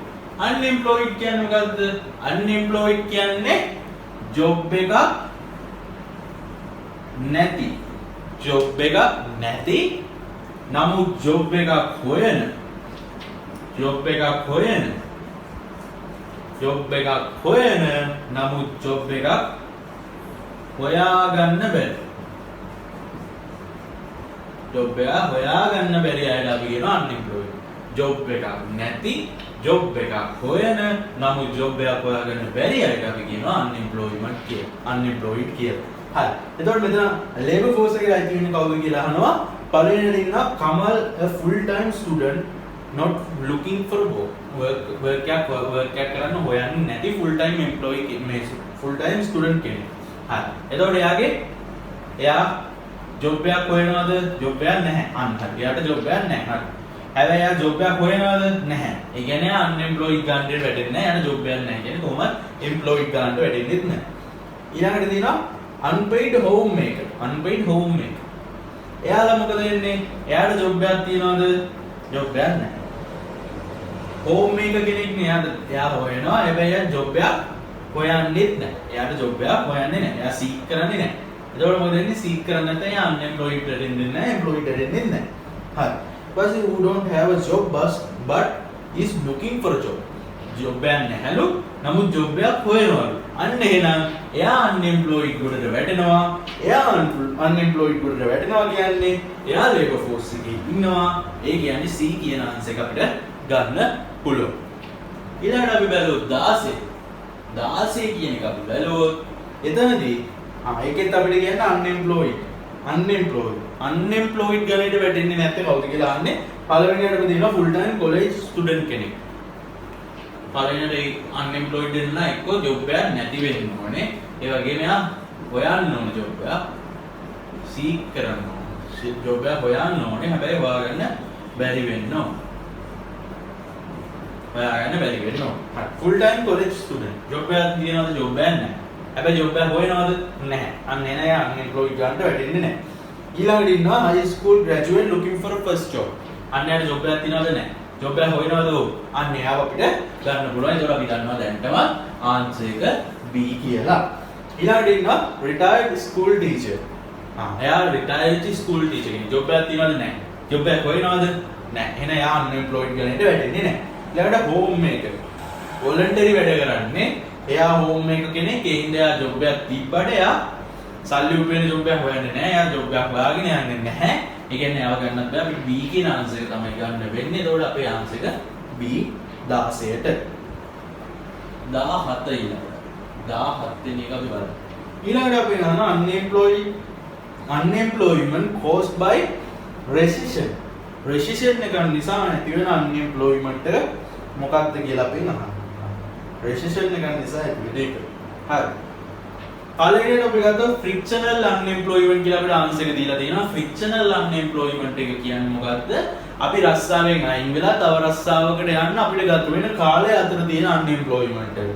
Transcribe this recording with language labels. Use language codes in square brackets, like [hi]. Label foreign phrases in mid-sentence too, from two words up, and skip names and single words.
[si] unemployed කියන්නේ මොකද්ද? unemployed කියන්නේ job එකක් නැති නමුත් job එකක් හොයන නමුත් job එකක් හොයාගන්න බැරි අයට අපි කියනවා unemployed. job එකක් නැති job එකක් හොයන නමුත් job එකක් හොයාගන්න බැරි අයට අපි කියනවා unemployed කියලා. හරි. එතකොට මෙතන [en] labor force [si] එකේ අයිති වෙන්නේ කවුද කියලා අහනවා. පළවෙනියට ඉන්නවා Kamal, [en] a full time student not looking for work [si] එකක් කරන්න හොයන්නේ නැති [en] full time employee [si] මේ [en] full time student [si] කෙනෙක්. හරි. එතකොට එයා job එකක් හොයනවද? job එකක් නැහැ. අන්න හරි. එයාට job එකක් නැහැ. හරි. හැබැයි එයා job එකක් හොයනවද? නැහැ. ඒ කියන්නේ unemployed ගන්නට වැටෙන්නේ නැහැ. එයාට job එකක් නැහැ. කියන්නේ කොහොමද employed ගන්නට වැටෙන්නේ නැහැ. ඊළඟට තියෙනවා [en] unpaid homemaker. [si] එයාලා මොකද වෙන්නේ? එයාට job එකක් තියනවද? job එකක් නැහැ. homemaker කෙනෙක් නේ එයා හොයනවා. හැබැයි එයා job එකක් හොයන්නේත් නැහැ. එයාට job එකක් හොයන්නේ නැහැ. එයා seek කරන්නේ නැහැ. එතකොට මොකද වෙන්නේ? seek කරන්නේ නැත්නම් එයා unemployed වෙන්නේ නැහැ. employed වෙන්නේ නැහැ. හරි. [en] person who don't have a job but is looking for a job. [si] job එකක් නැහැලු. නමුත් job එකක් හොයනවලු. අන්න එහෙනම් එයා unemployed ගොඩට වැටෙනවා. එයා unemployed ගොඩට වැටෙනවා කියන්නේ එයා [en] labor force [si] එකේ ඉන්නවා. ඒ කියන්නේ C කියන answer එක අපිට ගන්න පුළුවන්. ඊළඟට අපි බලමු 16 කියන එක අපි බලුවොත් එතනදී ඒකෙත් අපිට කියන්නේ unemployed ගණයට වැටෙන්නේ නැත්නම් කවුද කියලා අහන්නේ. පළවෙනියට අපි දෙනවා [en] full time college student [si] කෙනෙක්. පළවෙනියට unemployed වෙන්න එක්ක job එකක් නැති වෙන්න ඕනේ. ඒ වගේම එයා හොයන්න ඕනේ job එකක්. seek කරන්න ඕනේ. job එකක් හොයන්න ඕනේ. හැබැයි හොයාගන්න බැරි වෙන්න ඕනේ. හරි. [en] full time college student. [si] job එකක් තියෙනවද? job එකක් නැහැ. හැබැයි job එකක් හොයනවද? නැහැ. අන්න එන අය unemployed ගන්නට වැටෙන්නේ නැහැ. ඊළඟට ඉන්නවා [en] high school graduate looking for a first job. [si] අන්න එයාට job එකක් තියෙනවද? නැහැ. job එකක් හොයනවද? අන්න එයාව අපිට ගන්න පුළුවන්. ඒතකොට අපි දන්නවා දැන්ටම answer එක B කියලා. ඊළඟට ඉන්නවා [en] retired school teacher. [si] එයා [en] retired school teacher [si] කෙනෙක්. job එකක් තියෙනවද? නැහැ. job එකක් හොයනවද? නැහැ. එහෙනම් එයා unemployed ගන්නට වැටෙන්නේ නැහැ. ඊළඟට homemaker. voluntary වැඩ කරන්නේ. එයා homemaker කෙනෙක්. ඒ හින්දා එයා job එකක් තිබ්බට එයා සල්ලි උපයන job එකක් හොයන්නේ නැහැ. එයා job එකක් හොයාගෙන යන්නේ නැහැ. ඒ කියන්නේ එයාව ගන්නත් බෑ. අපිට B කියන answer එක තමයි ගන්න වෙන්නේ. ඒතකොට අපේ answer එක B 16ට. 17 වෙනි එක අපි බලමු. ඊළඟට අපි ගන්නවා [en] unemployment caused by recession. [si] recession එක නිසා නැති වෙන unemployment එක මොකක්ද කියලා අපි අහනවා. recession එක නිසා ඇති වෙන එක. හරි. පළවෙනියට අපි ගත්තා [en] frictional unemployment [si] කියලා අපිට ආන්සර් එක දීලා තියෙනවා. [en] frictional unemployment [si] එක කියන්නේ මොකද්ද? අපි රස්සාවෙන් අයින් වෙලා තව රස්සාවකට යන්න අපිට ගත වෙන කාලය අතර තියෙන unemployment එක.